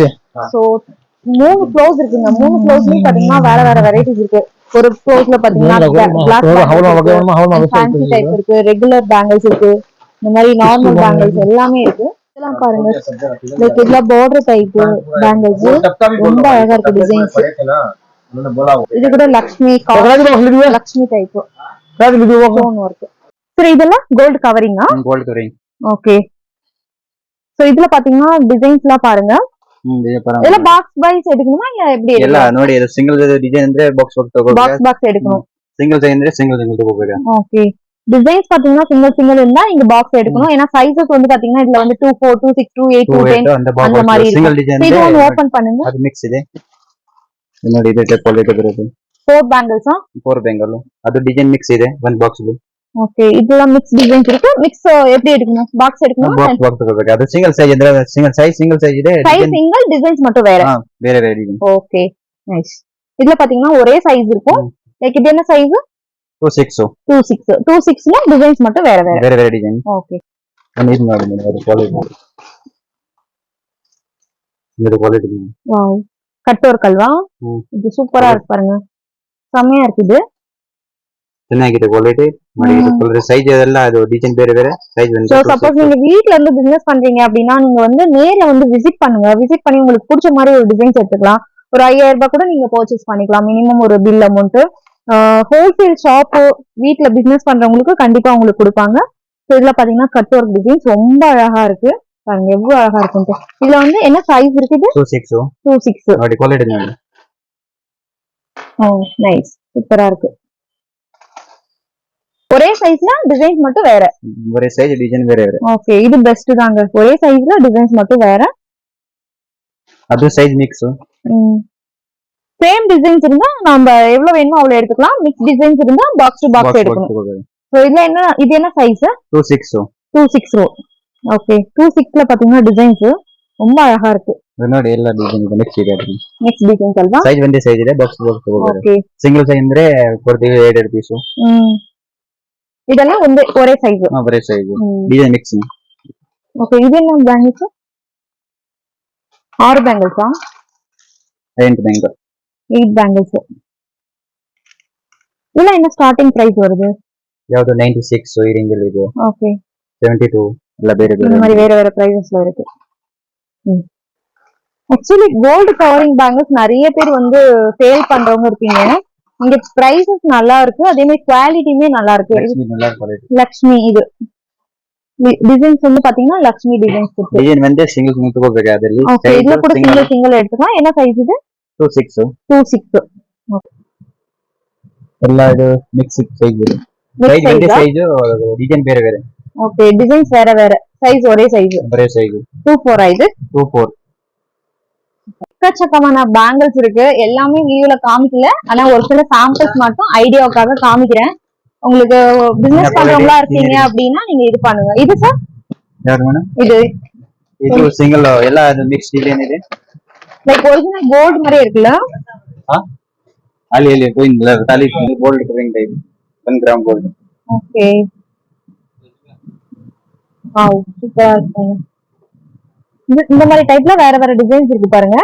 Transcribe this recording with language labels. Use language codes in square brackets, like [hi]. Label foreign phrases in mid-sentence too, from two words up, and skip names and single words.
[ta] சோ 3 ஃப்ளோர்ஸ் இருக்குங்க 3 ஃப்ளோர்ஸ்லயும் பாத்தீங்கன்னா வேற வேற வெரைட்டிஸ் இருக்கு ஒரு ஃப்ளோர்ஸ்ல பாத்தீங்கன்னா [en] black fancy type [ta] இருக்கு [en] regular bangles [ta] இருக்கு இந்த மாதிரி [en] normal bangles [ta] எல்லாமே இருக்கு இதெல்லாம் பாருங்க லைக் இதெல்லாம் [en] border type bangles [ta] ரொம்ப அழகா இருக்கு டிசைன்ஸ் இது கூட லக்ஷ்மி [en] type stone work [ta] சரி இதெல்லாம் [en] gold covering gold covering okay so [ta] இதுல பாத்தீங்கன்னா டிசைன்ஸ்லாம் பாருங்க. இதெல்லாம் [en] box wise [ta] எடுக்கணுமா இல்ல எப்படி [kn] ಎಲ್ಲ ನೋಡಿ ಇದು [en] single design [kn] ಅಂದ್ರೆ ಬಾಕ್ಸ್ [ta] பாக்ஸ் எடுக்கணும். [en] single design [kn] ಅಂದ್ರೆ ಸಿಂಗಲ್ ತಗೋಬೇಕು. [ta] ஓகே. டிசைன்ஸ் பாத்தீங்கன்னா சிங்கிள் இருந்தா நீங்க பாக்ஸ் எடுக்கணும். ஏன்னா சைஸஸ் வந்து பாத்தீங்கன்னா இதுல வந்து 24, 26, 28, 210 அந்த மாதிரி [en] single design [ta] இது ஒன்னு ஓபன் பண்ணுங்க. [kn] ಅದು ಮಿಕ್ಸ್ ಇದೆ ನೋಡಿ. ಇದು ಕ್ವಾಲಿಟಿ ಬರುತ್ತೆ. 4 ಬ್ಯಾಂಗಲ್ಸ್ 4 ಬೆಂಗಲ್ ಅದು [en] design mix [kn] ಇದೆ ಒಂದು ಬಾಕ್ಸ್ ಅಲ್ಲಿ. [ta] ஓகே. இதெல்லாம் [en] mix designs [ta] இருக்கு. மிக்ஸ் எப்படி எடுக்கணும்? பாக்ஸ் எடுக்கணும். [kn] ಬಾಕ್ಸ್ ತಗೋಬೇಕು. ಅದು [en] single size [kn] ಅಂದ್ರೆ [en] single size [kn] ಇದೆ. [en] size single, designs [ta] மட்டும் வேற. [kn] ಬೇರೆ ಬೇರೆ ಇದೆ. [en] okay nice. [ta] இதுல பாத்தீங்கன்னா ஒரே சைஸ் இருக்கும். லைக் இது என்ன சைஸ்? 26ல டிசைன்ஸ் மட்டும் வேற வேற டிசைன். ஓகே. இது மாதிரி ஒரு குவாலிட்டி. இது குவாலிட்டி. வாவ். கட்டோர் கல்வா. இது சூப்பரா இருக்கு பாருங்க. செமையா இருக்கு இது. [kn] ಚೆನ್ನಾಗಿದೆ ಕ್ವಾಲಿಟಿ ಮಾಡಿ. ಇದು [en] colour size [kn] ಅದೆಲ್ಲ ಅದು ಡಿಸೈನ್ ಬೇರೆ ಬೇರೆ ಸೈಜ್ வந்து. [en] so suppose [ta] நீங்க வீட்ல இருந்து பிசினஸ் பண்றீங்க அப்படினா நீங்க வந்து நேர்ல வந்து விசிட் பண்ணுங்க. விசிட் பண்ணி உங்களுக்கு பிடிச்ச மாதிரி ஒரு டிசைன்ஸ் எடுத்துக்கலாம். ஒரு 5000 ரூபாய் கூட நீங்க பர்ச்சேஸ் பண்ணிக்கலாம். மினிமம் ஒரு [en] bill amount. wholesale shop [ta] வீட்ல பிசினஸ் பண்றவங்களுக்கு கண்டிப்பா உங்களுக்கு கொடுப்பாங்க. சோ இதுல பாத்தீங்கன்னா [en] cut work designs [ta] ரொம்ப அழகா இருக்கு. பாருங்க எவ்வளவு அழகா இருக்குன்னு. இதுல வந்து என்ன சைஸ் இருக்குது? 26 [kn] ನೋಡಿ ಕ್ವಾಲಿಟಿ ನೋಡಿ. [ta] நைஸ் சூப்பரா இருக்கு. ஒரே சைஸ்ல டிசைன்ஸ் மட்டும் வேற. ஒரே சைஸ் டிசைன் வேற வேற. ஓகே. இது பெஸ்ட் தாங்க. ஒரே சைஸ்ல டிசைன்ஸ் மட்டும் வேற. அது [en] size mix. same designs [ta] இருந்தா நம்ம எவ்வளவு வேணுமோ அவ்வளவு எடுத்துக்கலாம். [en] mix designs [ta] இருந்தா [en] box to box [ta] எடுக்கணும். சோ இதுல என்ன இது என்ன சைஸ்? 26 ஓகே. 26ல பாத்தீங்கன்னா டிசைன்ஸ் ரொம்ப அழகா இருக்கு. [kn] ನೋಡಿ ಎಲ್ಲ ಡಿಸೈನ್ ಇದೆ. ನೆಕ್ಸ್ಟ್ ಇದೆ [en] next designs [kn] ಅಲ್ವಾ? ಸೈಜ್ ಒಂದೇ ಸೈಜ್ ಇದೆ. ಬಾಕ್ಸ್ ತಗೋಬೇಕು. ಓಕೆ. [en] single size [kn] ಅಂದ್ರೆ ಕೊಡ್ತೀವಿ 2 ಪೀಸ್. [ta] இதெல்லாம் வந்து ஒரே சைஸ். ஒரே சைஸ். [en] design mixing. [ta] ஓகே. இது என்ன பேங்கிள்ஸ்? 6 பேங்கிள்ஸா? 8 பேங்கிள். 8 பேங்கிள்ஸ். இதெல்லாம் என்ன [en] starting price [ta] வருது? [kn] ಯಾವುದು 96 ಈ ರೇಂಜ್ ಅಲ್ಲಿ ಇದೆ. ಓಕೆ. 72 ಎಲ್ಲ ಬೇರೆ ಬೇರೆ. [ta] இந்த மாதிரி வேற வேற பிரைசஸ்ல இருக்கு. [en] actually gold covering bangles [ta] நிறைய பேர் வந்து சேல் பண்றவங்க இருக்கீங்க. இங்க பிரைசஸ் நல்லா இருக்கு. அதே மாதிரி குவாலிட்டியுமே நல்லா இருக்கு. லக்ஷ்மி இது டிசைன்ஸ் வந்து பாத்தீங்கன்னா லக்ஷ்மி டிசைன்ஸ் இருக்கு. டிசைன் வந்து சிங்கிள் [kn] ತಗೋಬೇಕು ಅದರಲ್ಲಿ. [ta] ஓகே. இதுல கூட சிங்கிள் எடுத்துக்கலாம். என்ன சைஸ் இது? 26 ஓகே. [kn] ಎಲ್ಲ ಇದು [en] mix size. [kn] ಸೈಜ್ ಒಂದೇ [en] size design [kn] ಬೇರೆ ಬೇರೆ. [en] okay. designs [ta] வேற வேற. சைஸ் ஒரே சைஸ். 24 இது 24. எக்கச்சக்கமான பேங்கிள்ஸ் இருக்கு. எல்லாமே வீடியோல காமிக்கல. ஆனா ஒரு சில சாம்பிள்ஸ் மட்டும் ஐடியாவுக்காக காமிக்கிறேன். உங்களுக்கு பிசினஸ் பண்றவங்களா இருக்கீங்க அப்படின்னா நீங்க இது பண்ணுங்க. இது சார் இது [kn] சிங்கிள் ಎಲ್ಲ ಅದು [en] mix design [kn] ಇದೆ. [en] like original gold [ta] மாதிரி இருக்குல்ல? ಅಲ್ಲಿ போயிங்களா தாலி [en] gold covering type [ta] 1 [en] gram gold. okay. wow [ta] சூப்பரா இருக்கு. இந்த மாதிரி டைப்ல வேற வேற டிசைன்ஸ் இருக்கு பாருங்க.